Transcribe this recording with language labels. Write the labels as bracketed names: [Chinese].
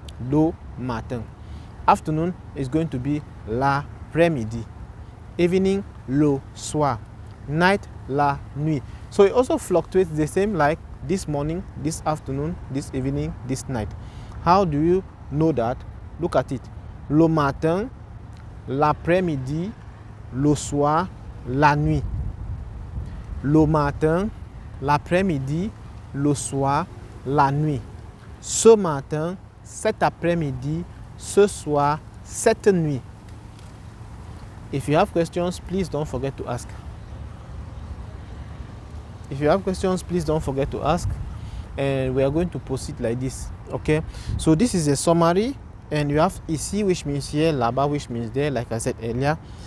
[French] Le matin. [English] Afternoon is going to be l'après-midi. [French] Evening, le soir. Night, la nuit. [English] So it also fluctuates the same like this morning, this afternoon, this evening, this night. How do you know that? Look at it. [French] Le matin, l'après-midi, le soir, la nuit. Le matin, l'après-midi, le soir, la nuit. Ce matin, cet après-midi, ce soir, cette nuit. [English] If you have questions, please don't forget to ask. If you have questions, please don't forget to ask. And we are going to proceed like this. Okay? So this is a summary. And you have ici, which means here, là-bas, which means there, like I said earlier.